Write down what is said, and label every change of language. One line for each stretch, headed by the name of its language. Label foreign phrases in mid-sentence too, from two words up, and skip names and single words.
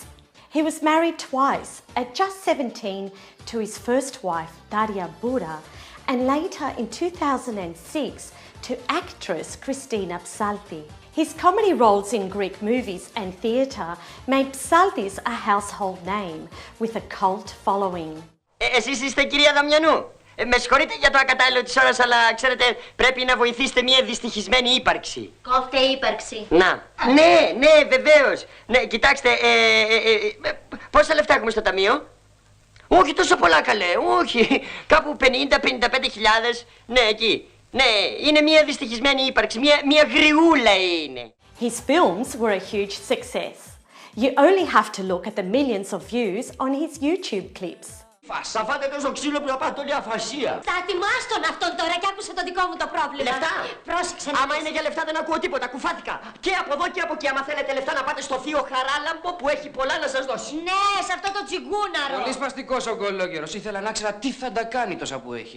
English: He was married twice, at just 17 to his first wife, Daria Boura, and later in 2006 to actress Christina Psalti. His comedy roles in Greek movies and theatre made Psaltis a household name with a cult following.
Greek: Εσείς είστε κυρία Δαμιανού. Με συγχωρείτε για το ακατάλληλο της ώρας, αλλά ξέρετε, πρέπει να βοηθήσετε μια δυστυχισμένη ύπαρξη. Κόφτε ύπαρξη. Να. Ναι, βεβαίως. Ναι, κοιτάξτε, πόσα λεφτά έχουμε στο ταμείο? Όχι τόσο πολλά, καλέ, όχι. Κάπου 50-55 χιλιάδες. Ναι, εκεί. Ναι, είναι μια δυστυχισμένη ύπαρξη, μια γριούλα είναι.
English: His films were a huge success. You only have to look at the millions of views on his YouTube clips.
Greek: Θα φάτε τόσο ξύλο που θα πάτε όλη αφασία. Θα τιμάστον αυτόν τώρα και άκουσε το δικό μου το πρόβλημα. Λεφτά. Πρόσεξε. Άμα είναι για λεφτά δεν ακούω τίποτα, κουφάθηκα. Και από εδώ και από εκεί, άμα θέλετε λεφτά να πάτε στο θείο Χαράλαμπο που έχει πολλά να σας δώσει. Ναι, σε αυτό το τσιγκούναρο. Πολύ σπαστικός ο γκολόγερος. Ήθελα να ξέρω τι θα τα κάνει τόσα που έχει.